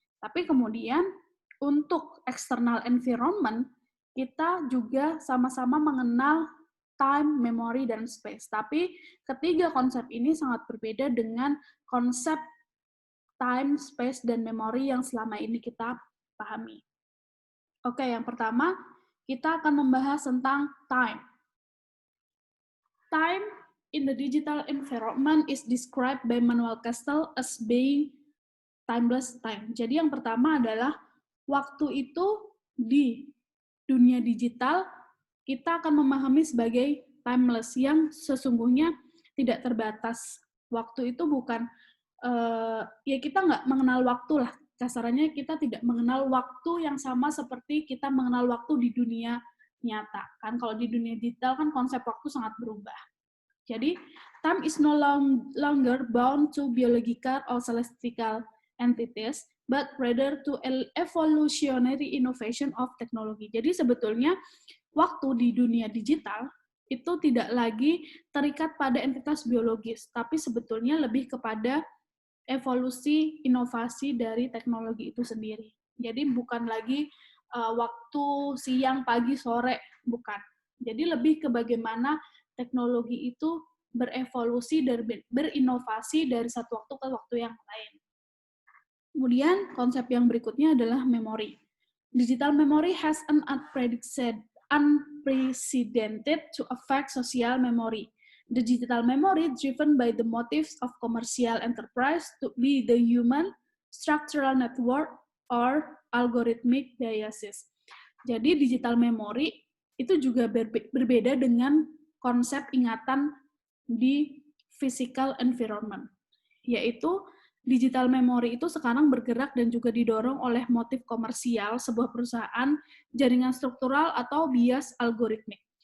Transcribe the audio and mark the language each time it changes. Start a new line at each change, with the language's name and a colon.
Indonesian: Tapi kemudian untuk
English: external environment,
Indonesian: kita juga sama-sama mengenal time, memory, dan space. Tapi ketiga konsep ini sangat berbeda dengan konsep time, space, dan memory yang selama ini kita pahami. Oke, yang pertama, kita akan membahas tentang time.
English: Time in the digital environment is described by Manuel Castells as being timeless time.
Indonesian: Jadi yang pertama adalah waktu itu di dunia digital kita akan memahami sebagai timeless yang sesungguhnya tidak terbatas. Waktu itu bukan ya kita nggak mengenal waktu lah. Kasarannya kita tidak mengenal waktu yang sama seperti kita mengenal waktu di dunia nyata. Kan kalau di dunia digital kan konsep waktu sangat berubah.
English: Jadi, time is no longer bound to biological or celestial entities, but rather to evolutionary innovation of technology.
Indonesian: Jadi sebetulnya waktu di dunia digital itu tidak lagi terikat pada entitas biologis, tapi sebetulnya lebih kepada evolusi inovasi dari teknologi itu sendiri. Jadi bukan lagi waktu siang, pagi, sore, bukan. Jadi lebih ke bagaimana teknologi itu berevolusi dan berinovasi dari satu waktu ke waktu yang lain. Kemudian konsep yang berikutnya adalah memori.
English: Digital memory has an unprecedented to affect social memory. The digital memory driven by the motives of commercial enterprise to be the human structural network or algorithmic biases.
Indonesian: Jadi digital memory itu juga berbeda dengan konsep ingatan di physical environment, yaitu digital memory itu sekarang bergerak dan juga didorong oleh motif komersial sebuah perusahaan, jaringan struktural, atau bias algoritmik.